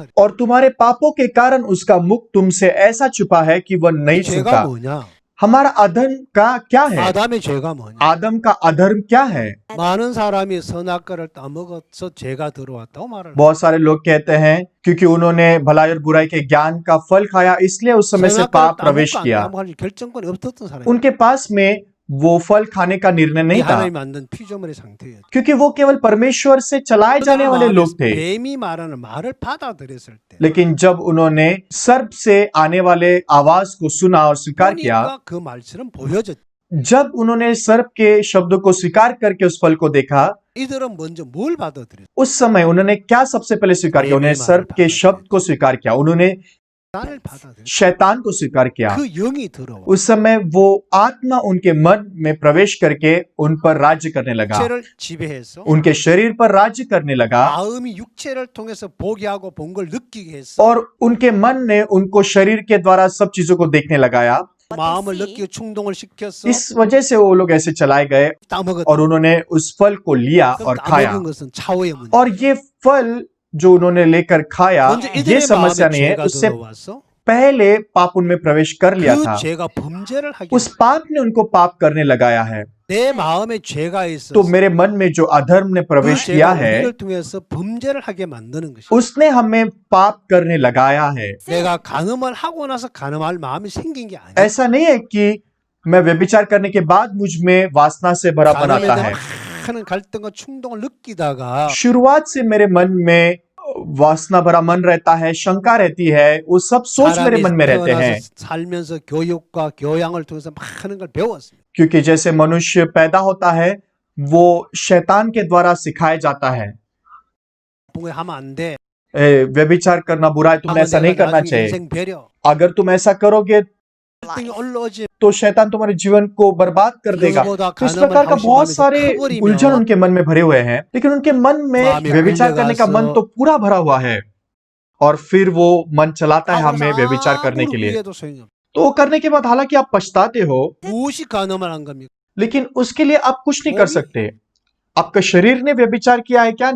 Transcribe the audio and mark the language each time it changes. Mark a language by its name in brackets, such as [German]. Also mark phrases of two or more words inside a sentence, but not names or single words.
[Korean] 그랬어. [Hindi] और तुम्हारे पापों के कारण उसका मुख तुमसे ऐसा छुपा है कि वह नहीं [Korean] 죄가 [Hindi] सुनता। [Korean] 뭐냐? [Hindi] हमारा अधर्म का क्या है? [Korean] 아담의 죄가 뭐냐? [Hindi] आदम का अधर्म क्या है? [Korean] 많은 사람이 선악과를 따먹어서 죄가 들어왔다고 말을. [Hindi] बहुत सारे लोग कहते हैं क्योंकि उन्होंने भलाई और बुराई के ज्ञान का फल खाया इसलिए उस समय से पाप प्रवेश किया। [Korean] 따먹을 결정권이 없었던 사람이. [Hindi] उनके पास में वो फल खाने का निर्णय नहीं था, [Korean] 하나님 만든 피조물의 상태였죠. [Hindi] क्योंकि वो केवल परमेश्वर से चलाए जाने वाले लोग थे। [Korean] 뱀이 말하는 말을 받아들였을 때 [Hindi] लेकिन जब उन्होंने सर्प से आने वाले आवाज को सुना और स्वीकार किया, [Korean] 보니까 그 말처럼 보여졌죠. [Hindi] जब उन्होंने सर्प के शब्दों को स्वीकार करके उस फल को देखा, [Korean] 이들은 먼저 뭘 받아들였어? [Hindi] उस समय उन्होंने क्या सबसे पहले स्वीकार किया? उन्होंने सर्प के शब्द को स्वीकार किया, उन्होंने [Korean] शैतान을 받아들였어. [Hindi] शैतान को स्वीकार किया। [Korean] 그 영이 들어와. [Hindi] उस समय वो आत्मा उनके मन में प्रवेश करके उन पर राज्य करने लगा, [Korean] 육체를 지배해서 [Hindi] उनके शरीर पर राज्य करने लगा, [Korean] 마음이 육체를 통해서 보게 하고 본 걸 느끼게 했어. [Hindi] और उनके मन ने उनको शरीर के द्वारा सब चीजों को देखने लगाया। [Korean] 마음을 느끼고 충동을 시켰어. [Hindi] इस वजह से वो लोग ऐसे चलाए गए [Korean] 따먹었다. [Hindi] और उन्होंने उस फल को लिया [Korean] 그 [Hindi] और खाया। [Korean] 따먹은 것은 차후의 문제. [Hindi] और ये फल जो उन्होंने लेकर खाया, [Korean] 먼저 [Hindi] ये [Korean] 이들의 [Hindi] समस्या [Korean] 마음에 [Hindi] नहीं है, [Korean] 죄가 [Hindi] उससे [Korean] 들어왔어. [Hindi] पहले पाप उनमें प्रवेश कर लिया [Korean] 그 [Hindi] था। [Korean] 죄가 범죄를 하게. [Hindi] उस पाप ने उनको पाप करने लगाया है। [Korean] 내 마음에 죄가 있어. [Hindi] तो मेरे मन में जो अधर्म ने [Korean] 그 [Hindi] प्रवेश किया [Korean] 죄가 [Hindi] है, [Korean] 우리를 통해서 범죄를 하게 만드는 것이. [Hindi] उसने हमें पाप करने लगाया है। [Korean] 내가 간음을 하고 나서 간음할 마음이 생긴 게 아니야. [Hindi] ऐसा नहीं है कि मैं व्यभिचार करने के बाद मुझ में वासना से भरापन [Korean] 간음에 [Hindi] आता [Korean] 대한 [Hindi] है। [Korean] 많은 갈등과 충동을 느끼다가 [Hindi] शुरुआत से मेरे मन में वासना भरा मन रहता है, शंका रहती है, वो सब सोच मेरे [Korean] 사람이 [Hindi] मन में रहते हैं। [Korean] 태어나서 살면서 교육과 교양을 통해서 많은 걸 배웠습니다. [Hindi] क्योंकि जैसे मनुष्य पैदा होता है वो शैतान के द्वारा सिखाया जाता है, [Korean] 부모에 하면 안 돼. [Hindi] व्यभिचार करना बुरा है, तुम ऐसा नहीं करना [Korean] 나중에 [Hindi] चाहिए। [Korean] 인생 배려. [Hindi] अगर तुम ऐसा करोगे [Korean] 갈등이 올라오지. [Hindi] तो शैतान तुम्हारे जीवन को बर्बाद कर देगा। [Korean] 그거보다 [Hindi] तो इस [Korean] 간음을 [Hindi] प्रकार का [Korean] 하고 [Hindi] बहुत [Korean] 싶은 [Hindi] सारे [Korean] 마음이 더 커버리면 [Hindi] उलझन उनके मन में भरे हुए हैं, लेकिन उनके मन में मामी व्यभिचार करने का मन [Korean] 끌려가서 [Hindi] तो पूरा भरा हुआ है और फिर वो मन चलाता है [Korean] 하고 [Hindi] हमें [Korean] 나서 [Hindi] व्यभिचार करने [Korean] 아무리 [Hindi] के लिए। [Korean] 후회해도 소용이 없어. [Hindi] तो वो करने के बाद हालांकि आप पछताते हो, [Korean] 무엇이 간음을 한 겁니까? [Hindi] लेकिन उसके लिए आप कुछ नहीं कर [Korean] 몸이- [Hindi] सकते। आपका शरीर ने व्यभिचार किया है क्या?